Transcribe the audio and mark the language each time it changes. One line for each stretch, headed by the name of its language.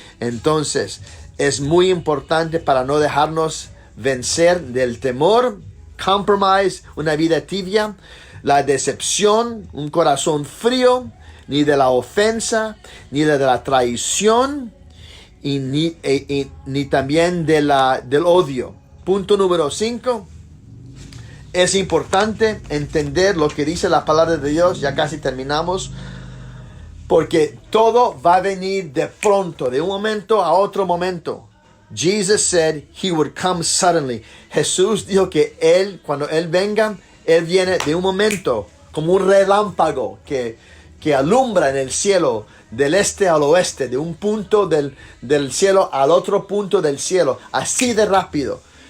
Spanish: Entonces, es muy importante para no dejarnos vencer del temor, compromise, una vida tibia, la decepción, un corazón frío, ni de la ofensa, ni de la traición, y ni también del odio. Punto número 5. Es importante entender lo que dice la palabra de Dios. Ya casi terminamos. Porque todo va a venir de pronto, de un momento a otro momento.
English: Jesus said he would come suddenly.
Spanish: Jesús dijo que cuando él venga, él viene de un momento, como un relámpago que alumbra en el cielo, del este al oeste, de un punto del cielo al otro punto del cielo, así de rápido.